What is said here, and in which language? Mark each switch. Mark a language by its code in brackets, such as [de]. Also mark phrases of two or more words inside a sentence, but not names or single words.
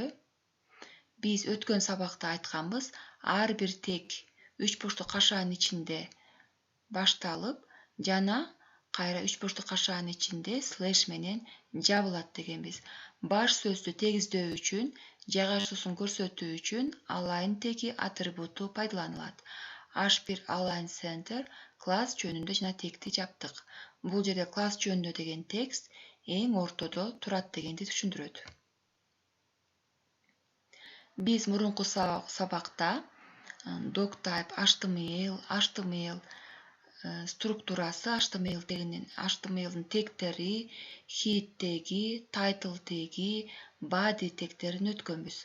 [ky] Биз өткөн сабакта айтканбыз, ар бир тег 3 бурчтук кашаанын ичинде башталып, жана кайра 3 бурчтук кашаанын ичинде слэш менен жабылат дегенбиз. Баш сөздү тегиздөө үчүн, жайгашуусун көрсөтүү үчүн align теги атрибуту пайдаланылат. [en] H1 align center [ky] класс жөнүндө жана тегти жаптык. Бул жерде класс жөнүндө деген текст эң ортодо турат дегенди түшүндүрөт. Биз мурунку сабакта [en] doctype HTML [ky] структурасы, HTML-дин тегтери, head теги, title теги, body тегтерин өткөнбүз.